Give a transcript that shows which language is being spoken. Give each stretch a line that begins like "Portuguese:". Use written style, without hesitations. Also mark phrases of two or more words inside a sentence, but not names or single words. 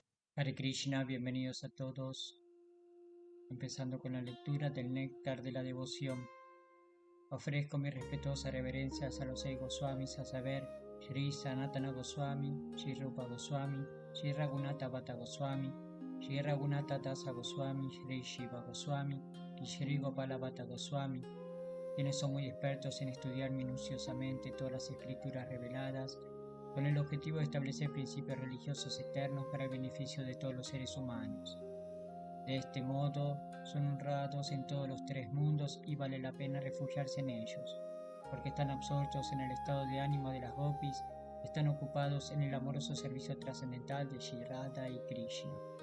Spanish: Hare Krishna, bienvenidos a todos. Empezando con la lectura del Néctar de la Devoción. Ofrezco mis respetuosas reverencias a los 6 Goswamis, a saber, Shri Sanatana Goswami, Shri Rupa Goswami, Shri Raghunatha Bhatta Goswami, Shri Raghunatha Dasa Goswami, Shri Shiva Goswami y Shri Gopala Bhatta Goswami, quienes son muy expertos en estudiar minuciosamente todas las escrituras reveladas, con el objetivo de establecer principios religiosos eternos para el beneficio de todos los seres humanos. De este modo, son honrados en todos los 3 mundos y vale la pena refugiarse en ellos, porque están absortos en el estado de ánimo de las gopis, están ocupados en el amoroso servicio trascendental de Shri Radha y Krishna.